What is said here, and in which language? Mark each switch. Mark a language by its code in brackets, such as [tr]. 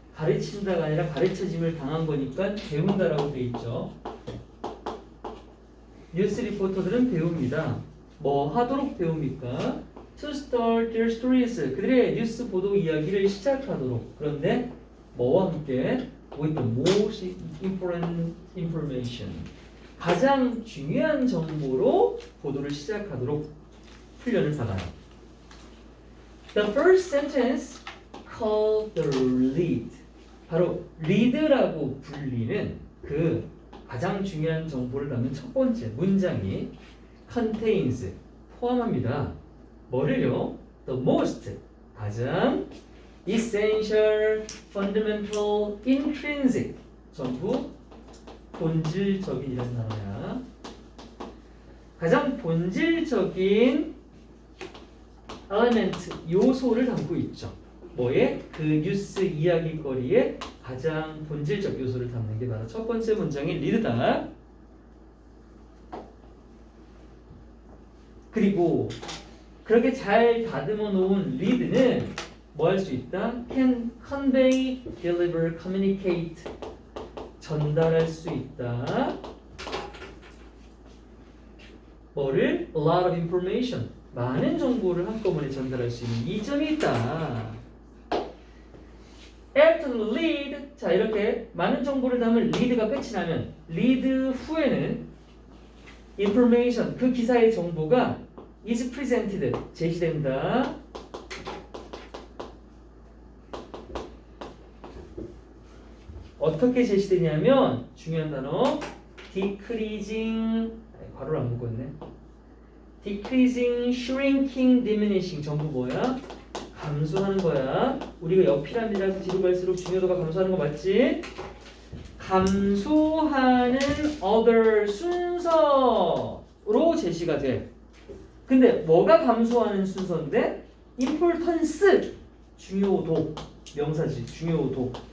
[ko] 가르친다가 아니라 가르쳐짐을 당한 거니까 배운다라고 돼 있죠. 뉴스 리포터들은 배웁니다. 뭐 하도록 배웁니까? [en] To start their stories. [ko] 그들의 뉴스 보도 이야기를 시작하도록. 그런데 뭐와 함께? [en] With the most important information. [ko] 가장 중요한 정보로 보도를 시작하도록 훈련을 받아요. [en] The first sentence called the lead. [ko] 바로 lead라고 불리는 그 가장 중요한 정보를 담은 첫 번째 문장이 contains 포함합니다. 뭐를요? [en] The most 가장 essential, fundamental, intrinsic [ko] 전부 본질적인이라는 단어야. 가장 본질적인 element 요소를 담고 있죠. 뭐에? 그 뉴스 이야기거리에 가장 본질적 요소를 담는 게 바로 첫 번째 문장의 리드다. 그리고 그렇게 잘 다듬어 놓은 리드는 뭐 할 수 있다? [en] Can convey, deliver, communicate [ko] 전달할 수 있다. 뭐를? [en] A lot of information [ko] 많은 정보를 한꺼번에 전달할 수 있는 이점이 있다. [en] After the lead, [ko] 자 이렇게 많은 정보를 담은 lead가 끝이 나면 lead 후에는 information, 그 기사의 정보가 [en] is presented, [ko] 제시된다. 어떻게 제시되냐면 중요한 단어 decreasing, 괄호를 안 묶었네. [en] decreasing, shrinking, diminishing [ko] 전부 뭐야? 감소하는 거야. 우리가 옆 피라미드라서 뒤로 갈수록 중요도가 감소하는 거 맞지? 감소하는 other 순서로 제시가 돼. 근데 뭐가 감소하는 순서인데? importance, 중요도, 명사지, 중요도.